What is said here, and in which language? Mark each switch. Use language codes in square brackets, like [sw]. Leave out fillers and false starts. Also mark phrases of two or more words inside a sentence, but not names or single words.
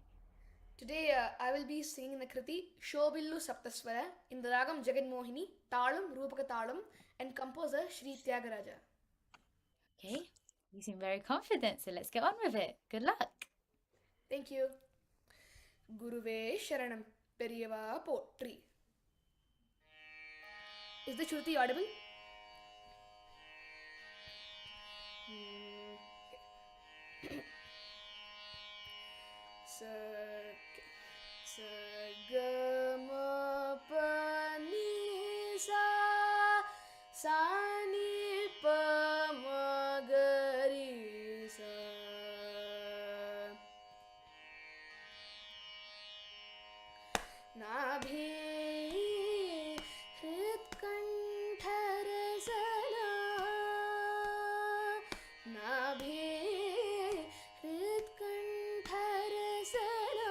[en] Today, I will be singing the Kriti Shobillu Saptaswara in the Ragam Jaganmohini, Talam, Rupaka Talam, and composer Sri Tyagaraja. Okay, you seem very confident, so let's get on with it. Good luck. Thank you. [sa] Guruve Sharanam [ta] Periyava Potri. [en] Is the Shruti audible? Sa ga ma pa ni sa ni pa ma ga ri sa. [te] Nabhi hrit kanthar sana. Nabhi hrit kanthar sana.